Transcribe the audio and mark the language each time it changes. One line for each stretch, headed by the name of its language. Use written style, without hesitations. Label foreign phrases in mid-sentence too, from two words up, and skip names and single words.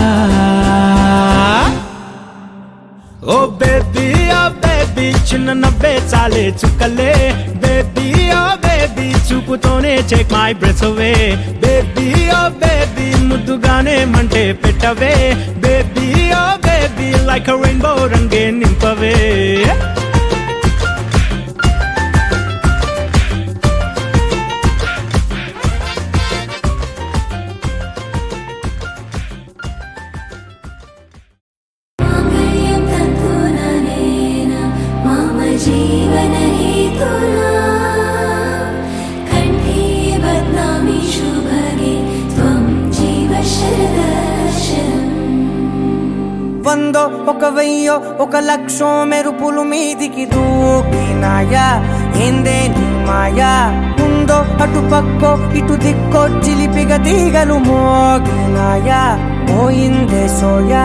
Telugu: ఓ బేబీ చిన్న నవ్వే చాలే చుక్కలే బేబీ ఓ బేబీ చూపుతోనే
English: check my breath away
Telugu: బేబీ ఓ బేబీ ముద్దుగానే మంటే పెట్టవే బేబీ ఓ బేబీ
English: like a rainbow
Telugu: రంగే నింపవే
Sanskrit: माङ्गल्यं तन्तुननेन मम जीवनहेतुना कण्ठे बध्नामि शुभगे त्वं जीव शरदर्शनम्
Telugu: వందో ఒక వెయ్యో ఒక లక్షో మెరుపులు మీదికి దూకినాయా ఏందే నీ మాయా ఉందో అటు పక్కో ఇటు దిక్కో చిలిపిగ తీగలు మోగినాయా పోయిందే సోయా